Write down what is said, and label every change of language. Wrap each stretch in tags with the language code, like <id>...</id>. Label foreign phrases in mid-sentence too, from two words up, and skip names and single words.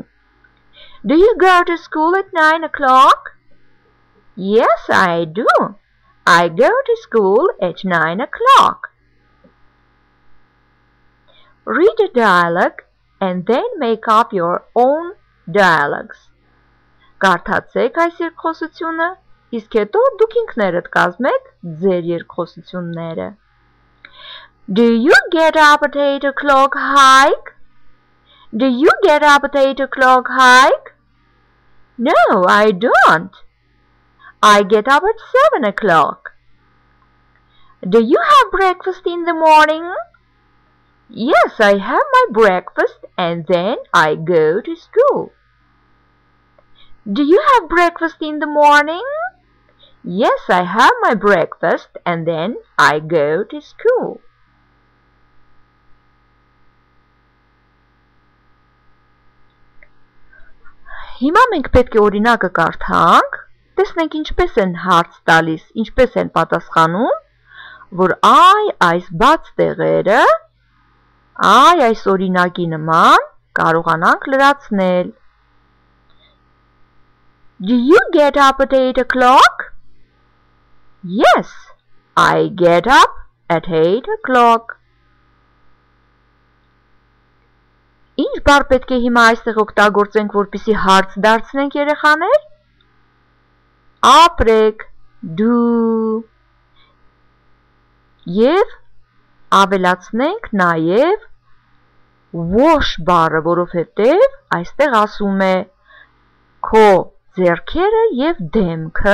<en>Do you go to school at 9 o'clock? Yes, I do. I go to school at 9 o'clock. Read a dialogue and then make up your own dialogues.</en> <hy>Կարդացեք այս երկխոսությունը, իսկ հետո դուք ինքներդ կազմեք ձեր երկխոսությունները.</hy> <en>Do you get up at 8 o'clock, Hike? Do you get up at 8 o'clock, Hike? No, I don't. I get up at 7 o'clock. Do you have breakfast in the morning? Yes, I have my breakfast and then I go to school. Do you have breakfast in the morning? Yes, I have my breakfast and then I go to school.</en> <hy>Հիմա մենք պետք է օրինակը կարդանք, տեսնենք ինչպես են հարց տալիս, ինչպես են պատասխանում, որ այս բաց տեղերը, այս օրինակի նման կարողանանք լրացնել.</hy> <en>Do you get up at 8 o'clock? Yes, I get up at 8 o'clock.</en> <hy>Ինչ բառ պետք է հիմա այստեղ օգտագործենք, որպեսզի հարց դարձնենք երեխաներ? Ապրեք, դու. Եվ ավելացնենք նաև wash բառը, որովհետև այստեղ ասում է քո ձեռքերը և դեմքը</hy>